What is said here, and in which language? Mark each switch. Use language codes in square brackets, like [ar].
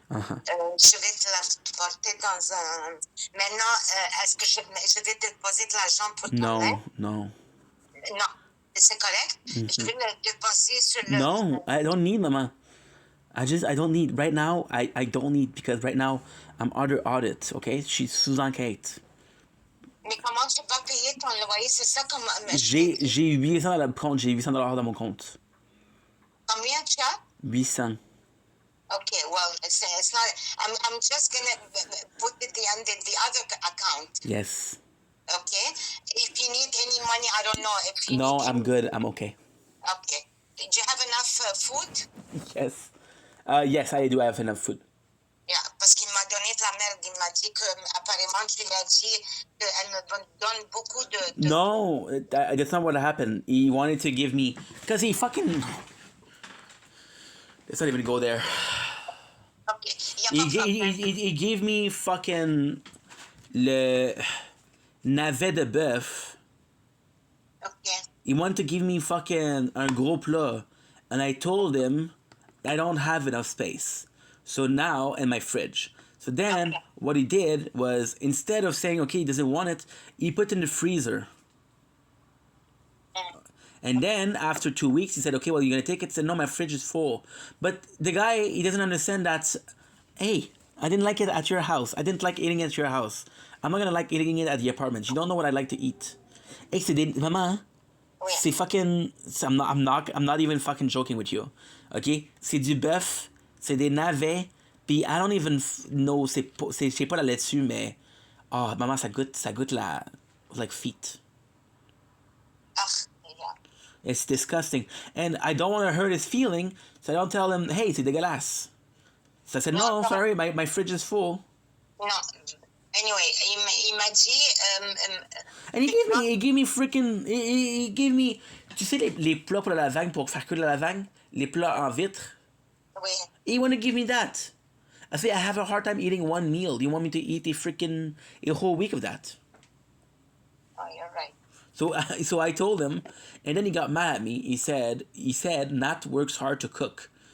[fr] Je vais te la porter dans un... Maintenant, est-ce que je vais déposer de l'argent pour ton aide? [en] No. [fr] Non. C'est correct? Je vais le déposer sur le... [en] No, I don't need, Mama. I don't need. Right now, I don't need because right now, I'm under audit, okay? She's [fr] sous enquête. Mais comment tu vas payer ton loyer? C'est ça comme... J'ai 800 dans le compte. J'ai 800 dans mon compte. Combien tu as? 800. [en] Okay, well, it's not... I'm just going to put it under the other account. Yes. Okay? If you need any money, I don't know. If you No, need I'm good. I'm okay. Okay. Do you have enough food? Yes. Yes, I do have enough food. [fr] Yeah, parce qu'il m'a donné de la merde. Il m'a dit que, apparemment, tu lui as dit qu'elle me donne beaucoup de... [en] No, that's not what happened. He wanted to give me... Because he fucking... Let's not even go there. Okay. He gave me fucking... Le... [fr] Navet de bœuf. [en] Okay. He wanted to give me fucking [fr] un gros plat. [en] And I told him I don't have enough space. So now, in my fridge. So then, what he did was, instead of saying, okay, he doesn't want it, he put it in the freezer. And then, after 2 weeks, he said, okay, well, you're going to take it? He said, no, my fridge is full. But the guy, he doesn't understand that, hey, I didn't like it at your house. I didn't like eating it at your house. I'm not going to like eating it at the apartment. You don't know what I like to eat. Hey, [fr] c'est des... Maman, c'est [en] fucking... I'm not even fucking joking with you. Okay? [fr] C'est du bœuf, c'est des navets, puis [en] I don't even know, [fr] je sais pas la laitue, mais... Oh, maman, ça goûte la... [en] like feet. It's disgusting. And I don't want to hurt his feeling, so I don't tell him, hey, [fr] c'est dégueulasse. [en] So I said, no, sorry, my fridge is full. [fr] No. [en] Anyway, [fr] il m'a dit... [en] And he gave me freaking... He gave me... [fr] Tu sais les plats pour la lasagne, pour faire cuire la lasagne? Les plats en vitre? Oui. [en] He wanted to give me that. I say, I have a hard time eating one meal. Do you want me to eat a whole week of that? Oh, you're right. So I told him, and then he got mad at me. He said, Nat works hard to cook.